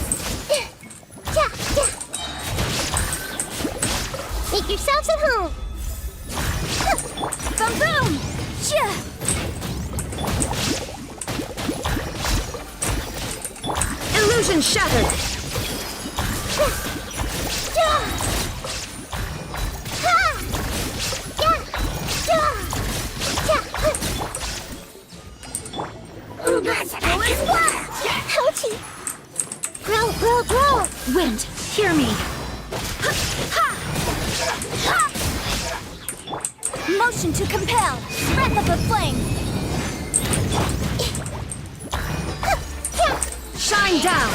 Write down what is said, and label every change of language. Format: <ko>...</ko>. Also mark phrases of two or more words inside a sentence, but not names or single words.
<en>Ja, ja. Make yourselves at home. Boom boom! Yeah! Illusion shattered! Ja. Ha. Ja, ja. Ja. Ouchie! Grow, grow, grow! Wind, hear me! Motion to compel! Breath of the flame! Shine down!</en>